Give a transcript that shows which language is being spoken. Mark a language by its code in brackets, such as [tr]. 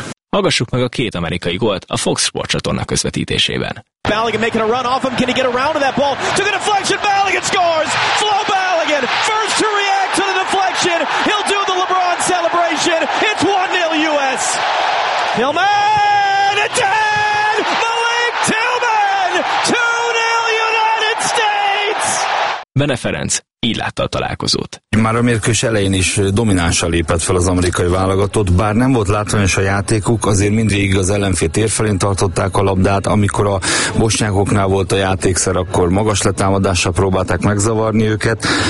[hu] Hallgassuk meg a két amerikai gólt a Fox Sports csatorna közvetítésében. [en] Balogun making a run off him. Can he get around to that ball? Took a deflection. Balogun scores. Flo Balogun, first to react to the deflection. He'll do the LeBron celebration. It's 1-0 US. Tillman, it's ahead. Malik Tillman, 2-0 United States. [hu] Bene Ferenc így látta a találkozót. Már a mérkős elején is dominánsan lépett fel az amerikai válogatott, bár nem volt látványos a játékuk, azért mindvégig az ellenfél térfelén tartották a labdát, amikor a bosnyákoknál volt a játékszer, akkor magas letámadással próbálták megzavarni őket.